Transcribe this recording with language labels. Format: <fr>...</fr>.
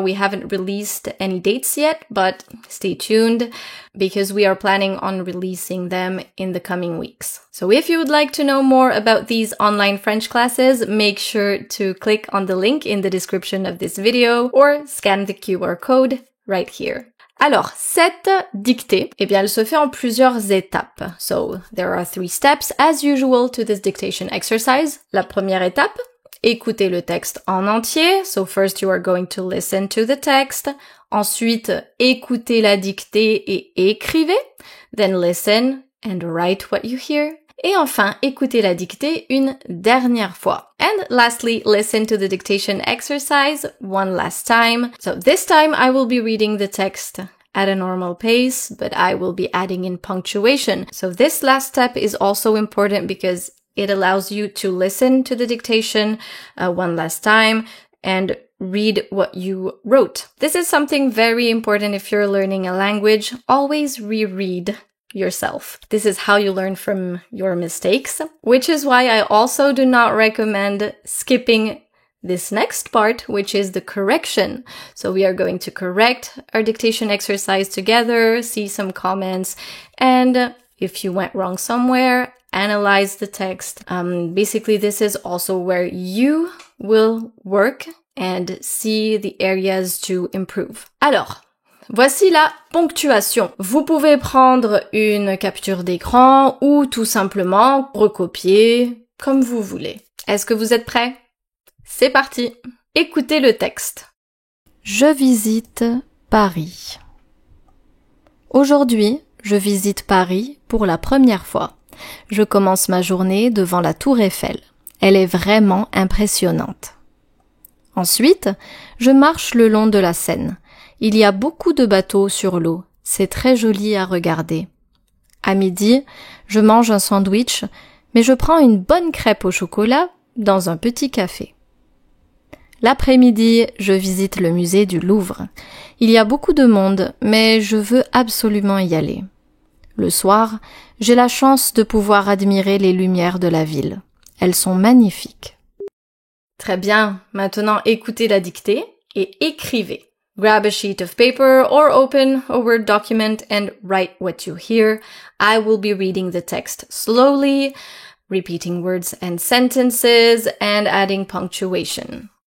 <en>We haven't released any dates yet, but stay tuned because we are planning on releasing them in the coming weeks. So if you would like to know more about these online French classes, make sure to click on the link in the description of this video or scan the QR code right here.</en> <fr>Alors, cette dictée, eh bien, elle se fait en plusieurs étapes.</fr> <en>So, there are 3 steps as usual to this dictation exercise.</en> <fr>La première étape, écoutez le texte en entier.</fr> <en>So first you are going to listen to the text.</en> <fr>Ensuite, écoutez la dictée et écrivez.</fr> <en>Then listen and write what you hear.</en> <fr>Et enfin, écoutez la dictée une dernière fois.</fr> <en>And lastly, listen to the dictation exercise one last time. So this time I will be reading the text at a normal pace, but I will be adding in punctuation. So this last step is also important because it allows you to listen to the dictation one last time and read what you wrote. This is something very important if you're learning a language. Always reread yourself. This is how you learn from your mistakes, which is why I also do not recommend skipping this next part, which is the correction. So we are going to correct our dictation exercise together, see some comments, and if you went wrong somewhere, analyze the text. Basically, this is also where you will work and see the areas to improve.</en> <fr>Alors, voici la ponctuation. Vous pouvez prendre une capture d'écran ou tout simplement recopier comme vous voulez. Est-ce que vous êtes prêts? C'est parti. Écoutez le texte. Je visite Paris. Aujourd'hui, je visite Paris pour la première fois. Je commence ma journée devant la Tour Eiffel. Elle est vraiment impressionnante. Ensuite, je marche le long de la Seine. Il y a beaucoup de bateaux sur l'eau. C'est très joli à regarder. À midi, je mange un sandwich, mais je prends une bonne crêpe au chocolat dans un petit café. L'après-midi, je visite le musée du Louvre. Il y a beaucoup de monde, mais je veux absolument y aller. Le soir, j'ai la chance de pouvoir admirer les lumières de la ville. Elles sont magnifiques. Très bien. Maintenant, écoutez la dictée et écrivez.</fr> <en>Grab a sheet of paper or open a Word document and write what you hear. I will be reading the text slowly, repeating words and sentences, and adding punctuation.</en>